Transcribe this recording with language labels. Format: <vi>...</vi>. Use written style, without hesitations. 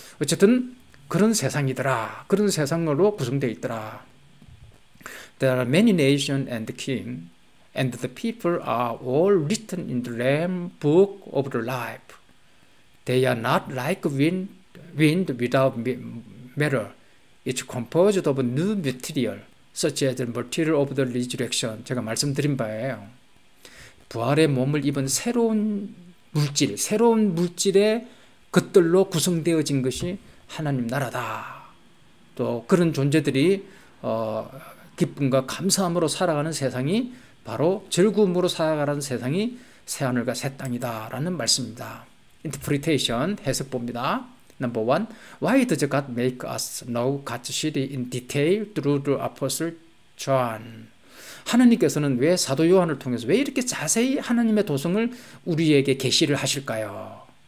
<ko>어쨌든 그런 세상이더라. 그런 세상으로 구성되어 있더라.</ko> <en>There are many nations and king, and the people are all written in the Lamb book of the life. They are not like wind without matter. It's composed of new material, such as the material of the resurrection.</en> <ko>제가 말씀드린 바예요. 부활의 몸을 입은 새로운 물질의 것들로 구성되어진 것이 하나님 나라다. 또 그런 존재들이 기쁨과 감사함으로 살아가는 세상이 바로 즐거움으로 살아가는 세상이 새하늘과 새 땅이다라는 말씀입니다. Interpretation 해석봅니다.</ko> <en>Number one, why does God make us know God's city in detail through the Apostle John?</en> <ko>하나님께서는 왜 사도 요한을 통해서 왜 이렇게 자세히 하나님의 도성을 우리에게 계시를 하실까요?</ko>